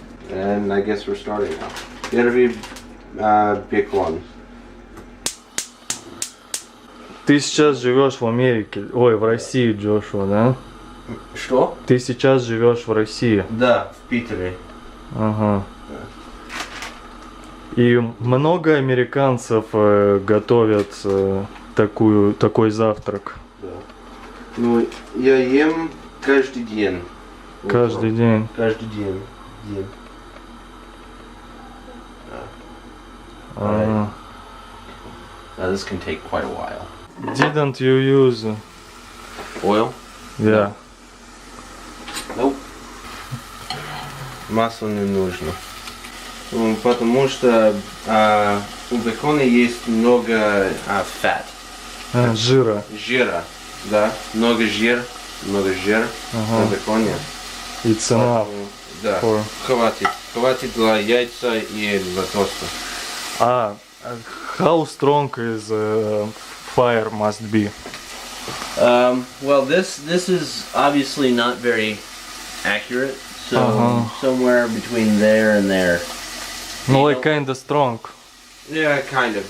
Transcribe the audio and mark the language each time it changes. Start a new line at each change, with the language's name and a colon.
English: And I guess we're starting now.
Russian: Первый бекон. Ты сейчас живешь в Америке, в России, Джошуа, да? Что? Ты сейчас живешь в России? Да, в Питере. Ага. И много американцев готовят такой завтрак. Да. Ну, я ем каждый день. Каждый день. Каждый день.
English: This can take quite a while. Didn't you use Oil? Yeah. Nope.
Russian: Масло не нужно. Потому что у бекона есть много
English: fat.
Russian: Жира. Жира, да. Много жира на беконе. И цена. Да. Хватит для яйца и для тоста.
English: How strong is fire must be? Well, this is obviously not very accurate. So somewhere between there and there. No, like kinda strong. Yeah, kind of.